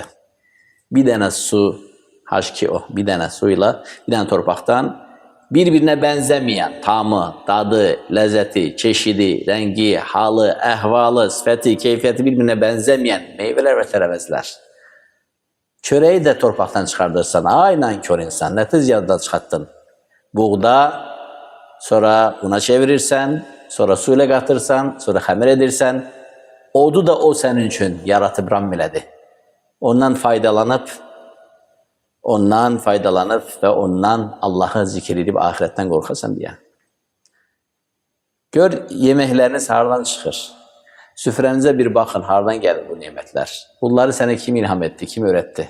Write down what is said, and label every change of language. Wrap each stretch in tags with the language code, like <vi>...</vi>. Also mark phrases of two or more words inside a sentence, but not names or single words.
<az>Bir dənə su, H2O, bir dənə suyla, bir dənə torpaqdan</az> <tr>birbirine benzemeyen tamı, tadı, lezzeti, çeşidi, rengi, halı, ehvalı, sifəti, keyfiyyəti birbirine benzemeyen meyveler ve</tr> <az>tərəvəzlər. Çöreği de torpaqdan çıxardırsan, ay nankör insan, nə tez yaddan çıxartdın. Buğda, sonra buna çevirirsən, sonra suyla qatırsan, sonra xəmir edirsən, odu da o sənin üçün yaratıb ram elədi.</az> <tr>Ondan faydalanıp ve ondan Allah'ı zikir edip ahiretten korkasan diye. Gör yemekleriniz hardan çıkır. Süfrenize bir bakın, hardan gelir bu nimetler. Bunları sana kim ilham etti, kim öğretti?</tr>